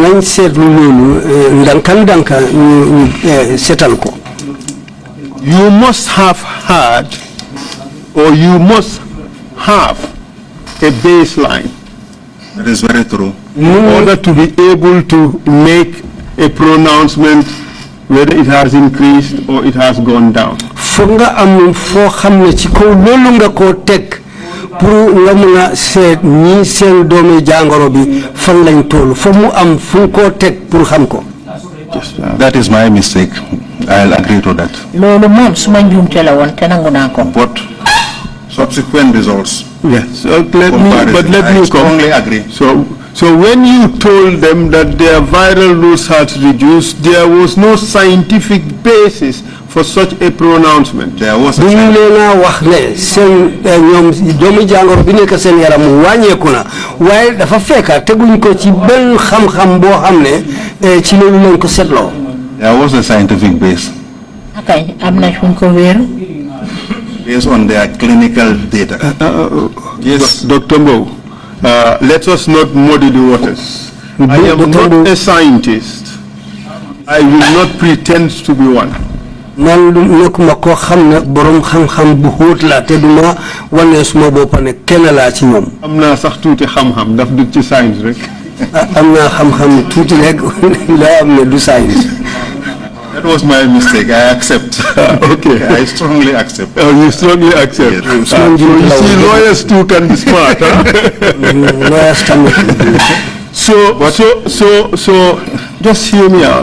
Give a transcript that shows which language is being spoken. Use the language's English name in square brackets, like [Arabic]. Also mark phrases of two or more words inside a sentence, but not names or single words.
[English] You must have had, or you must have a baseline. That is very true. in order to be able to make a pronouncement whether it has increased or it has gone down. [Wolof] Fonga am fo xamne ci ko lolu nga ko tek pour nga mëna seet ñi seen doomi jangoro bi fan lañ tollu fo mu am fu ko tek pour xam ko. [English] That is my mistake. I'll agree to that. [Wolof] Lolu mom suma njumte la won te nangu na ko. [English] But subsequent results. Yes. Let me strongly agree. So when you told them that their viral loads had reduced, there was no scientific basis for such a pronouncement. There was a [Wolof] wax ne sen ñom doomi jangoro bi nek sen yaram wañeku na waye dafa fekka teguñ ko ci ben xam-xam bo xamne ci lolu lañ ko setlo. [English] There was a scientific base. [Wolof] Okay, amna fuñ ko wër. [English] Based on their clinical data. Yes, Dr. Mbowe, let us not muddy the waters. I am not a scientist. I will not pretend to be one. [Wolof] Man nekuma ko xamne borom xam-xam bu xoot la te duma wone suma bop ne kenn la ci ñom. Amna sax tuuti xam-xam daf du ci science rek. Amna xam-xam tuuti rek la am ne du science. [English] That was my mistake. I accept. Okay. I strongly accept. Oh, you strongly accept. Yes. So you see, lawyers too can be smart, huh? So, just hear me out.